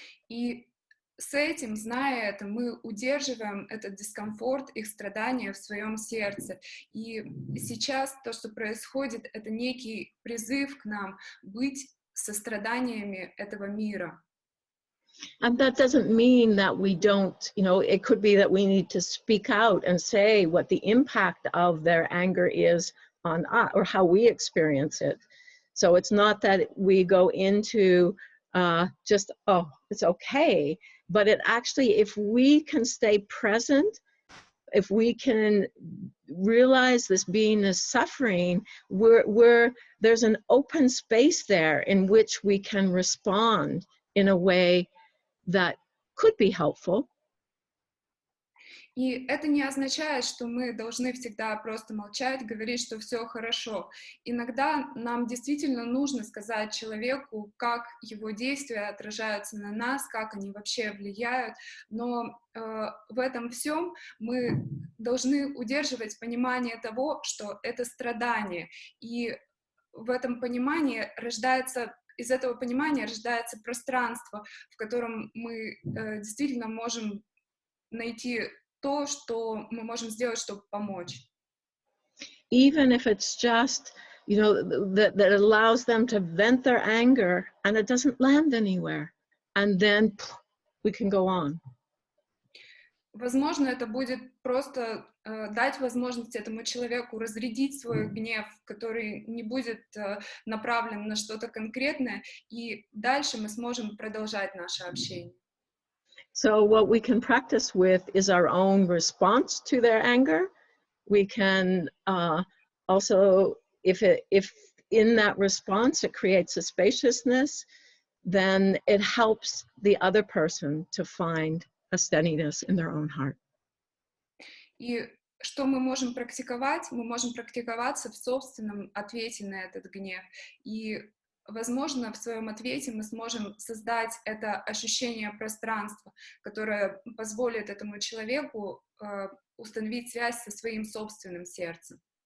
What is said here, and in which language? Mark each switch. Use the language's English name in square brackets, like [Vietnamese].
[Russian] И с этим, зная это, мы удерживаем этот дискомфорт, их страдания в своем сердце. И сейчас то, что происходит, это некий призыв к нам быть состраданиями этого мира. [English] And that doesn't mean that we don't, you know, it could be that we need to speak out and say what the impact of their anger is on us, or how we experience it. So it's not that we go into just, oh, it's okay, but it actually, if we can stay present, if we can realize this being is suffering, there's an open space there in which we can respond in a way that could be helpful. [Russian] И это не означает, что мы должны всегда просто молчать, говорить, что все хорошо. Иногда нам действительно нужно сказать человеку, как его действия отражаются на нас, как они вообще влияют, но в этом всем мы должны удерживать понимание того, что это страдание, и в этом понимании из этого понимания рождается пространство, в котором мы действительно можем найти то, что мы можем сделать, чтобы помочь. [English] Even if it's just, you know, that allows them to vent their anger and it doesn't land anywhere. And then we can go on. [Russian] Возможно, это будет просто дать возможность этому человеку разрядить свой гнев, который не будет направлен на что-то конкретное, и дальше мы сможем продолжать наше общение. [English] So what we can practice with is our own response to their anger. We can also, if in that response it creates a spaciousness, then it helps the other person to find a steadiness in their own heart. [Russian] И что мы можем практиковать? Мы можем практиковаться в собственном ответе на этот гнев. И возможно, в своем ответе мы сможем создать это ощущение пространства, которое позволит этому человеку установить связь со своим собственным сердцем.